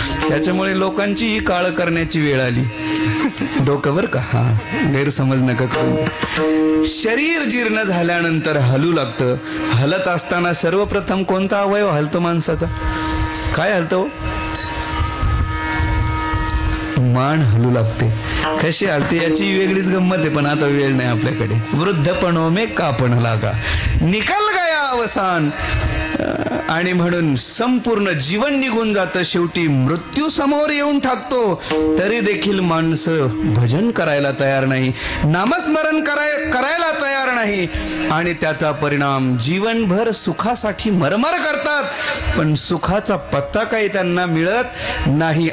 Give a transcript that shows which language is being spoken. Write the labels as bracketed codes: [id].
[mr] त्याच्यामुळे लोकांची ही काळं करण्याची वेळ आली. डोकं बर का, हा गैरसमज नका करू. शरीर जीर्ण झाल्यानंतर हलू लागतं. हलत असताना सर्वप्रथम कोणता अवयव हलतो माणसाचा? काय हलतो? मान हलू लागते. कशी हलते याची वेगळीच गंमत आहे, पण आता वेळ नाही आपल्याकडे. [hi] वृद्धपणो में कापण लागा, निकल गया अवसान. [mr] आणि म्हणून संपूर्ण जीवन निघून जातं. शेवटी मृत्यू समोर येऊन ठाकतो, तरी देखील माणसं भजन करायला तयार नाही, नामस्मरण करायला तयार नाही. आणि त्याचा परिणाम जीवनभर सुखासाठी मरमर करतात, पण सुखाचा पत्ता काही त्यांना मिळत नाही.